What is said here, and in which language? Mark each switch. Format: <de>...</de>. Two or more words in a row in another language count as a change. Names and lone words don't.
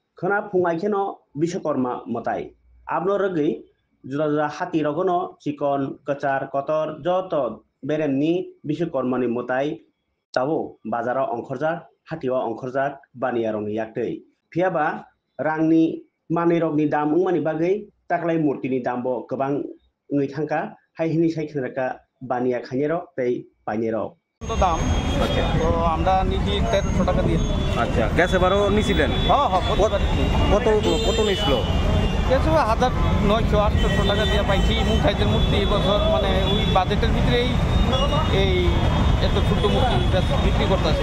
<trp>khana phungai kheno Bishwakarma motai abno rogui juda juda hati rogono chikon kachar kotor joto beremni Bishwakarma ni motai tabo bazaro ongkhorjak hatio ongkhorjak baniyarokni yaktui phiaba rangni manirokni dam wngmani bagui taklai murti ni dambo gobang wngui thangka hai hini sai khnaka বানিয়া খাইয়েরও তাই পাইনেরও</trp> <bn>দাম আচ্ছা তো আমরা নিচ্ছি 1300 টাকা দিয়ে। আচ্ছা গ্যাস এবারও নিছিলেন? হ্যাঁ হ্যাঁ কত কত নিছিল? গ্যাস 1900-800 টাকা দিয়ে পাইছি। মুখাইদের মূর্তি এবছর মানে ওই বাজেটের ভিতরেই এই এত ছোট মূর্তি বিক্রি করতেছে।</bn>